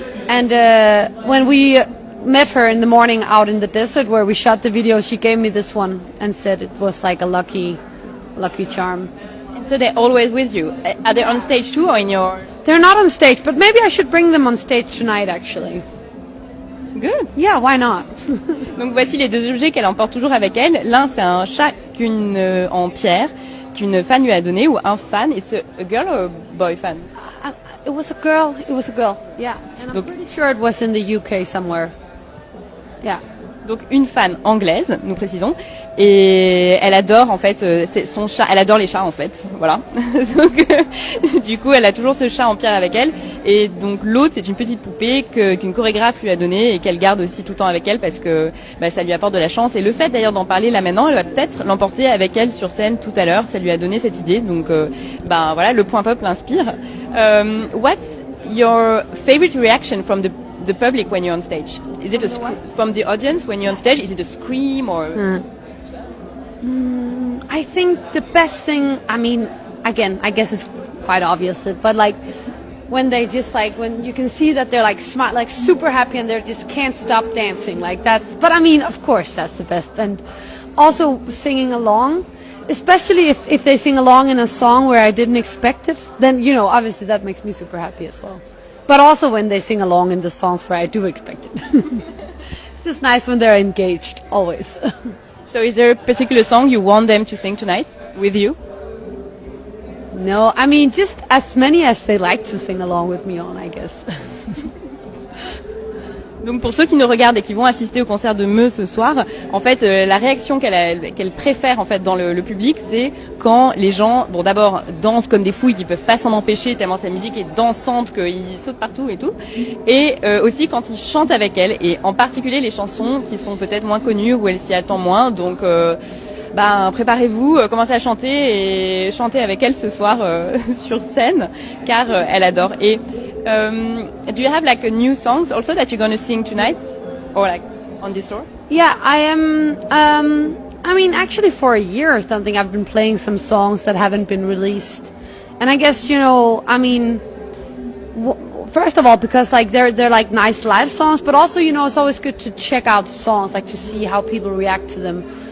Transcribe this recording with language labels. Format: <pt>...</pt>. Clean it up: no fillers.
<en>And when we met her in the morning out in the desert where we shot the video, she gave me this one and said it was like a lucky charm. And so they're always with you. Are they on stage too or in your... They're not on stage, but maybe I should bring them on stage tonight actually. Good. Yeah, why not?</en> <fr>Donc voici les deux objets qu'elle emporte toujours avec elle. L'un c'est un chat en pierre qu'une fan lui a donné, ou un fan.</fr> <en>It's a girl or a boy fan? It was a girl. Yeah. And I'm pretty sure it was in the UK somewhere. Yeah.</en> <fr>Donc une fan anglaise, nous précisons, et elle adore en fait c'est son chat, elle adore les chats en fait, voilà. Donc du coup elle a toujours ce chat en pierre avec elle, et donc l'autre c'est une petite poupée qu'une chorégraphe lui a donnée et qu'elle garde aussi tout le temps avec elle parce que ça lui apporte de la chance, et le fait d'ailleurs d'en parler là maintenant, elle va peut-être l'emporter avec elle sur scène tout à l'heure, ça lui a donné cette idée, donc voilà, le point pop l'inspire.</fr> <en>What's your favorite reaction from the public when you're on stage? Is it from the audience when you're on stage? Is it a scream or? I think the best thing, I mean, again, I guess it's quite obvious, but like when they just like, when you can see that they're like smart, like super happy and they just can't stop dancing, like that's, but I mean, of course that's the best. And also singing along, especially if they sing along in a song where I didn't expect it, then, obviously that makes me super happy as well. But also when they sing along in the songs where I do expect it. It's just nice when they're engaged, always. So is there a particular song you want them to sing tonight with you? No, I mean, just as many as they like to sing along with me on, I guess.</en> <fr>Donc pour ceux qui nous regardent et qui vont assister au concert de Meu ce soir, en fait la réaction qu'elle préfère en fait dans le public, c'est quand les gens, bon d'abord dansent comme des fous, qui peuvent pas s'en empêcher tellement sa musique est dansante qu'ils sautent partout et tout, et aussi quand ils chantent avec elle, et en particulier les chansons qui sont peut-être moins connues où elle s'y attend moins, donc préparez-vous, commencez à chanter et chantez avec elle ce soir sur scène, car elle adore.</fr> <en>Et do you have like a new songs also that you're going to sing tonight, or like on this tour? Yeah, I am. I mean, actually, for a year or something, I've been playing some songs that haven't been released, and I guess I mean, first of all, because like they're like nice live songs, but also it's always good to check out songs, like to see how people react to them.</en>